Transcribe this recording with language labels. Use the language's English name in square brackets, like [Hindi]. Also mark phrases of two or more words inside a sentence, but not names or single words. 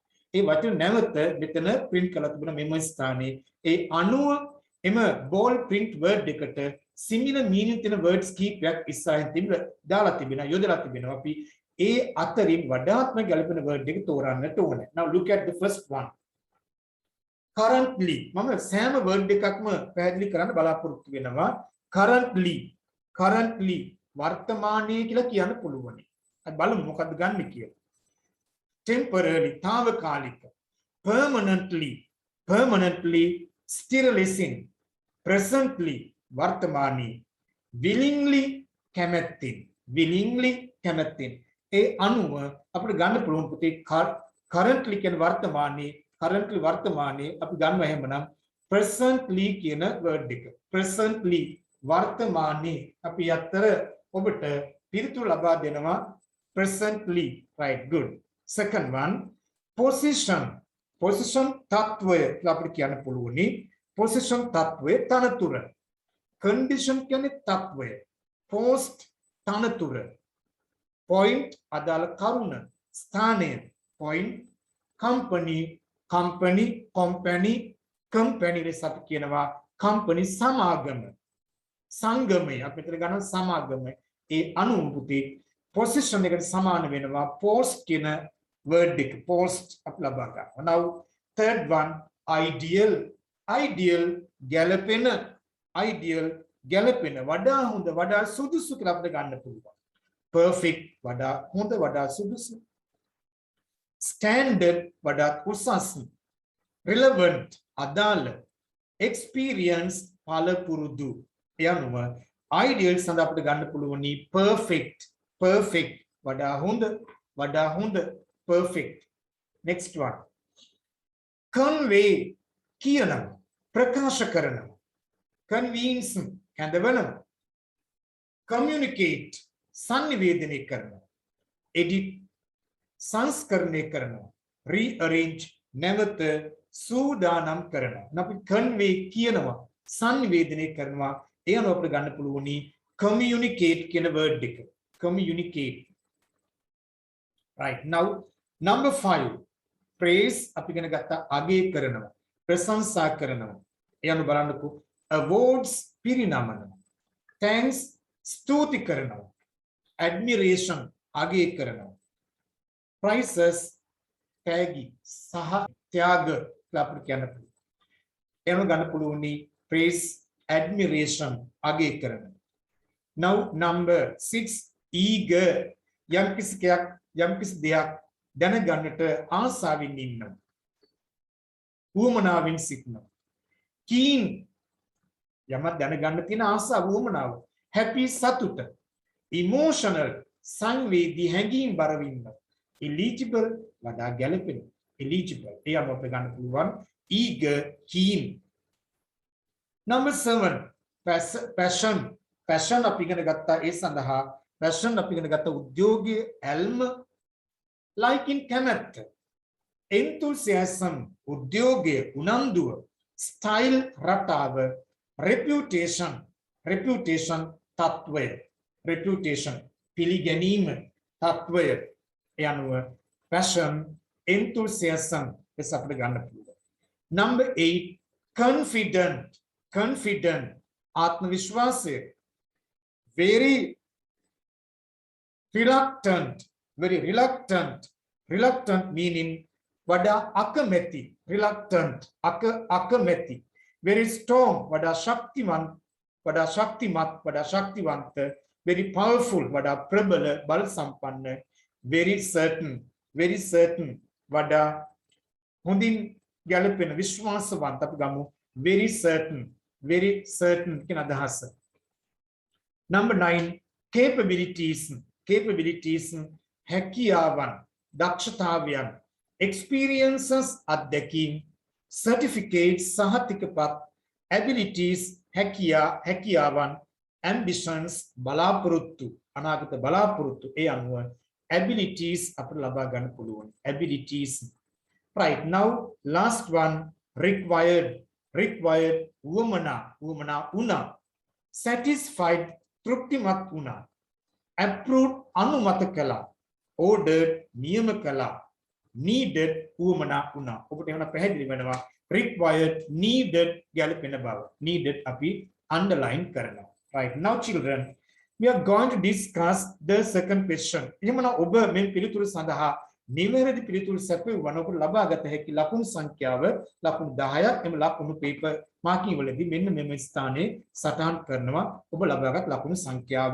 [Sinhala] ඒ වචන නැවත මෙතන print කරලා තිබුණා මෙම ස්ථානයේ. ඒ අනුව එම [English] bold print word [Sinhala] එකට [English] similar meaning [Sinhala] තියෙන words කීපයක් ඉස්සරහින් දාලා තිබෙනවා යොදලා තිබෙනවා. අපි ඒ අතරින් වඩාත්ම ගැළපෙන word එක තෝරන්නට ඕනේ. [English] Now look at the first one. [Sinhala] Currently මම සෑම word එකක්ම පැහැදිලි කරන්න බලාපොරොත්තු වෙනවා. Currently වර්තමානයේ කියලා කියන්න පුළුවන්. අපි බලමු මොකක්ද ගන්න කියලා. Temporarily తాවකාලික. [English] Permanently sterilizing. [Sinhala] Presently වර්තමානයේ. Willingly කැමැත්තෙන්. ඒ අනුව අපිට ගන්න පුළුවන් පුතේ currently කියන වර්තමානයේ අපි ගන්නවා එහෙමනම් presently කියන word එක. presently වර්තමානයේ අපි අතර ඔබට පිළිතුරු ලබා දෙනවා [English] presently right good second one position [Sinhala] තත්වය අපිට කියන්න පුළුවනි position තත්වය තනතුර condition කියන්නේ තත්වය post තනතුර point අදාළ කරුණ ස්ථානය [English] point company [Sinhala] ලෙස අපි කියනවා company සමාගම සංගමය අපි මෙතන ගන්න සමාගම ඒ අනුමුති position එකට සමාන වෙනවා post කියන word එක post අපි ලබා ගන්නවා [English] now third one ideal [Sinhala] ගැළපෙන වඩා හොඳ වඩා සුදුසු කියලා අපිට ගන්න පුළුවන් perfect වඩා හොඳ වඩා සුදුසු standard වඩා උසස් relevant අදාළ experience පළපුරුදු යනුව ideal සඳහා අපිට ගන්න පුළුවනි perfect වඩා හොඳ [English] perfect next one [Sinhala] convey කියනවා ප්‍රකාශ කරනවා convince කැඳවනවා communicate සංනිවේදනය කරනවා edit සංස්කරණය කරනවා rearrange නැවත සූදානම් කරනවා අපි convey කියනවා සංනිවේදනය කරනවා ඒ අනුව අපිට ගන්න පුළුවනි communicate කියන word එක communicate [English] right now number 5 praise [Sinhala] අපි ඉගෙන ගත්ත අගය කරනවා ප්‍රශංසා කරනවා ඒ අනුව බලන්නකෝ awards පිරිනමනවා thanks ස්තුති කරනවා admiration අගය කරනවා prizes තෑගි සහ ත්‍යාග කියලා අපිට කියන්න පුළුවන් ඒ අනුව ගන්න පුළුවනි [English] praise admiration [Sinhala] අගය කරනවා [English] now number 6 eager [Sinhala] යම්කිසි දෙයක් දැනගන්නට ආසාවෙන් ඉන්නවා උවමනාවෙන් සිටිනවා keen යමක් දැනගන්න තියෙන ආසාව උවමනාව happy සතුට emotional සංවේදී හැඟීම් බරව ඉන්නවා eligible වඩා ගැළපෙන eligible ඒ අනුව අපිට ගන්න පුළුවන් [English] eager keen number 7 passion [Sinhala] අපි ඉගෙන ගත්තා ඒ සඳහා passion අපි ඉගෙන ගත්ත උද්‍යෝගයේ ඇල්ම [English] like in [Sinhala] කැමැත්ත enthusiasm උද්‍යෝගය උනන්දුව style රටාව [English] reputation reputation [Sinhala] තත්වය reputation පිළිගැනීම තත්වය ඒ අනුව [English] passion enthusiasm [Sinhala] ලෙස අපිට ගන්න පුළුවන්. [English] number 8 confident [Sinhala] ආත්ම විශ්වාසය [English] very reluctant meaning [Sinhala] වඩා අකමැති reluctant අකමැති [English] very strong [Sinhala] වඩා ශක්තිමත් [English] very powerful [Sinhala] වඩා ප්‍රබල බල සම්පන්න [English] very certain [Sinhala] වඩා හොඳින් ගැලපෙන විශ්වාසවන්ත අපි ගමු [English] very certain [Sinhala] කියන අදහස. [English] number 9 capabilities [Sinhala] හැකියාවන් දක්ෂතාවයන් experiences අත්දැකීම් certificates සහතිකපත් abilities හැකියාවන් ambitions බලාපොරොත්තු අනාගත බලාපොරොත්තු ඒ අනුව abilities අපිට ලබා ගන්න පුළුවන් abilities. [English] right now last one required [Sinhala] වුමනා satisfied තෘප්තිමත් වුණා approved අනුමත කළා ordered නියම කළා needed වුමනා වුණා. ඔබට එහෙනම් පැහැදිලි වෙනවා [English] required needed [Sinhala] ගැලපෙන බව. needed අපි underline කරනවා. [English] right now children we are going to discuss the second question. [Sinhala] එහෙනම් ඔබ මේ පිළිතුරු සඳහා නිවැරදි පිළිතුරු සැපයුවා නම් ඔබට ලබාගත හැකි ලකුණු සංඛ්‍යාව ලකුණු 10ක් එම ලකුණු පේපර් මාකින් වලදී මෙන්න මෙම ස්ථානයේ සටහන් කරනවා ඔබ ලබාගත් ලකුණු සංඛ්‍යාව.